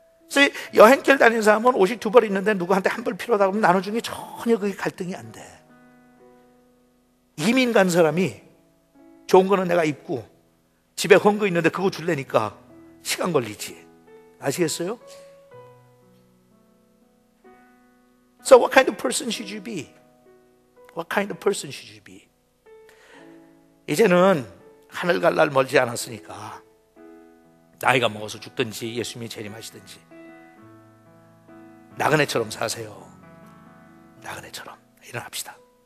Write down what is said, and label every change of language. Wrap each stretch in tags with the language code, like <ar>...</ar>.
<ko>그래서 여행길 다니는 사람은 옷이 두 벌 있는데 누구한테 한 벌 필요하다 그러면 나눠주는 게 전혀 그게 갈등이 안 돼. 이민 간 사람이 좋은 거는 내가 입고 집에 헌 거 있는데 그거 줄래니까 시간 걸리지. 아시겠어요?</ko> <en>So what kind of person should you be? What kind of person should you be?</en> <ko>이제는 하늘 갈 날 멀지 않았으니까 나이가 먹어서 죽든지 예수님이 재림하시든지 나그네처럼 사세요. 나그네처럼 일어납시다.</ko>